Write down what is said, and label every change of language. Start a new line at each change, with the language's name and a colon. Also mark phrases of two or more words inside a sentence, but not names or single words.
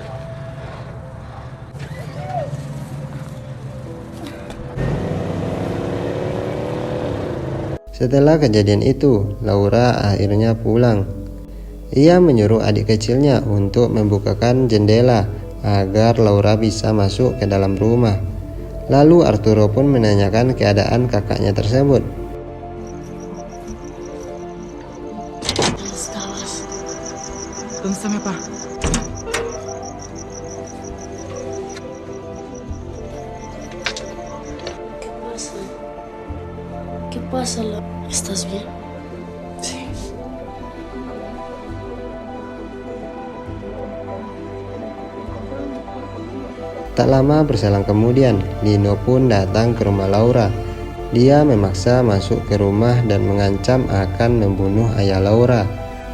Indonesian: Setelah kejadian itu, Laura akhirnya pulang. Ia menyuruh adik kecilnya untuk membukakan jendela agar Laura bisa masuk ke dalam rumah. Lalu Arturo pun menanyakan keadaan kakaknya tersebut.
Spanish: ¿Dónde está mi papá? ¿Qué pasa? ¿Estás bien? Sí.
Indonesian: Tak lama berselang kemudian, Lino pun datang ke rumah Laura. Dia memaksa masuk ke rumah dan mengancam akan membunuh ayah Laura.